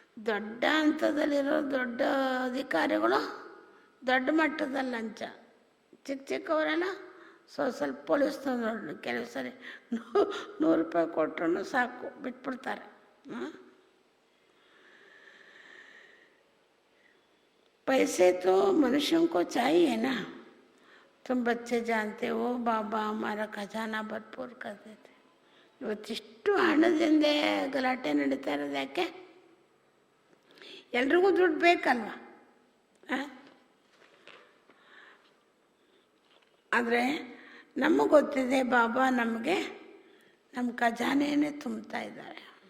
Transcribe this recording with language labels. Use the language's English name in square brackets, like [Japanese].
[Kannada] ದೊಡ್ಡ ಹಂತದಲ್ಲಿರೋ ದೊಡ್ಡ ಅಧಿಕಾರಿಗಳು ದೊಡ್ಡ ಮಟ್ಟದಲ್ಲಿ ಲಂಚ, ಚಿಕ್ಕ ಚಿಕ್ಕವರೆಲ್ಲ ಸ್ವಲ್ಪ ಪೊಲೀಸ್ನವ್ರು ನೋಡಿ ಕೆಲವು ಸರಿ 100 ರೂಪಾಯಿ ಕೊಟ್ಟರು ಸಾಕು ಬಿಟ್ಬಿಡ್ತಾರೆ. [Hindi] पैसे तो मनुष्यों को चाहिए ना. तुम बच्चे जानते हो बाबा हमारा खजाना भरपूर कर देते. [Kannada] ಇವತ್ತಿಷ್ಟು ಹಣದಿಂದ ಗಲಾಟೆ ನಡೀತಾ ಇರೋದು ಯಾಕೆ? ಎಲ್ರಿಗೂ ದುಡ್ಡು ಬೇಕಲ್ವ. ಆದರೆ ನಮಗೆ ಗೊತ್ತಿದೆ ಬಾಬಾ ನಮಗೆ ನಮ್ಮ ಖಜಾನೆಯೇ ತುಂಬ್ತಾ ಇದ್ದಾರೆ.